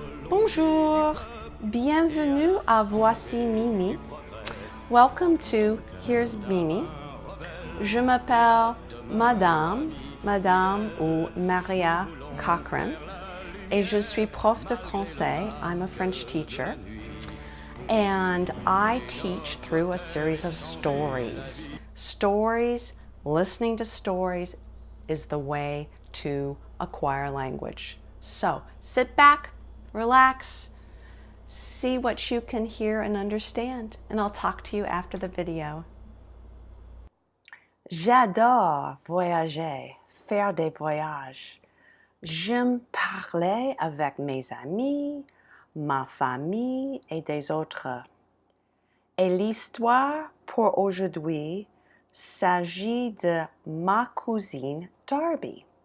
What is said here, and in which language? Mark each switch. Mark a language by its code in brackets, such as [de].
[fr] Bonjour, bienvenue à Voici Mimi. [en] Welcome to Here's Mimi. [fr] Je m'appelle Madame ou Maria Cochran et je suis prof de français. [en] I'm a French teacher and I teach through a series of stories. Stories, listening to stories is the way to acquire language. So sit back, relax, see what you can hear and understand, and I'll talk to you after the video. [fr] J'adore voyager, faire des voyages. J'aime parler avec mes amis, ma famille et des autres. Et l'histoire pour aujourd'hui s'agit de ma cousine Darby.